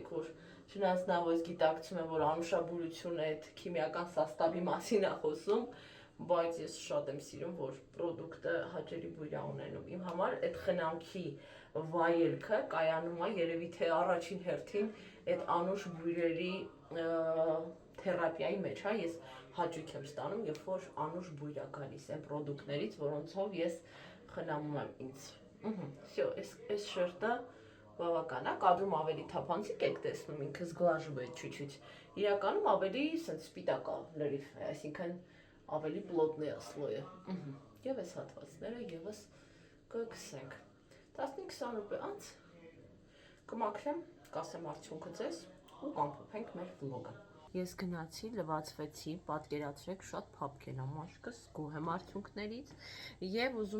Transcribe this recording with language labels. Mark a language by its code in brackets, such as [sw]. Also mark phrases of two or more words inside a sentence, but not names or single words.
[hy] որ չնայած նա որ գիտակցում եմ, որ անուշաբուրությունը այդ քիմիական սաստավի մասին է խոսում, բայց ես շատ եմ սիրում, որ պրոդուկտը հաճելի բույր է ունենում։ Իմ համար այդ խնամքի վայելքը կայանում է երևի թե առաջին հերթին այդ անուշ բույրերի թերապիայի մեջ, հա, ես հաճույք եմ ստանում, երբ որ անուշ բույր է գալիս այն պրոդուկտներից, որոնցով ես խնամում եմ ինձ։ Всё, այս շերտը բավական է, կադրում ավելի թափանցիկ եք տեսնում, ինքը [ru] сглаживает чуть-чуть։ [hy] Իրականում ավելի սենց սպիտակ է լրիվ, այսինքն ավելի պլոտներ է սլոյը։ Եվ այս հատվածները եւս կգցենք։ 15-20 րոպե անց կմաքրեմ, կասեմ արդյունքը ձեզ ու կամփոփենք մեր վլոգը։ Ես գնացի, լվացվեցի, պատկերացրեք, շատ փափկել եմ մաշկս, գոհ եմ արդյունքներից եւ ուզում